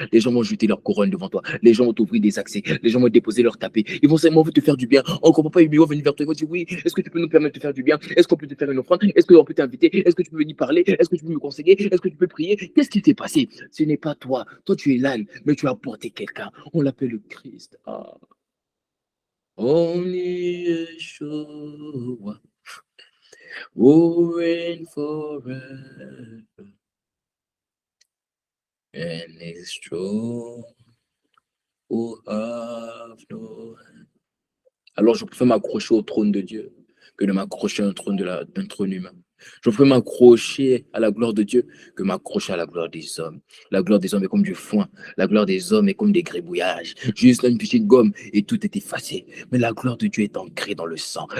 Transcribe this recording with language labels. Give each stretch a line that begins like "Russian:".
French: Les gens vont jeter leur couronne devant toi. Les gens vont t'ouvrir des accès. Les gens vont déposer leur tapis. Ils vont simplement te faire du bien. On ne comprend pas, ils vont venir vers toi. Ils vont dire, oui, est-ce que tu peux nous permettre de faire du bien? Est-ce qu'on peut te faire une offrande? Est-ce qu'on peut t'inviter? Est-ce que tu peux venir parler? Est-ce que tu peux me conseiller? Est-ce que tu peux prier? Qu'est-ce qui t'est passé? Ce n'est pas toi. Toi, tu es l'âne, mais tu as porté quelqu'un. On l'appelle le Christ.
English: Only Yeshua will reign forever, and his throne will have no end.
French: Alors je préfère m'accrocher au trône de Dieu que de m'accrocher à un trône, d'un trône humain. Je préfère m'accrocher à la gloire de Dieu que m'accrocher à la gloire des hommes. La gloire des hommes est comme du foin. La gloire des hommes est comme des gribouillages. Juste une petite gomme et tout est effacé. Mais la gloire de Dieu est ancrée dans le sang.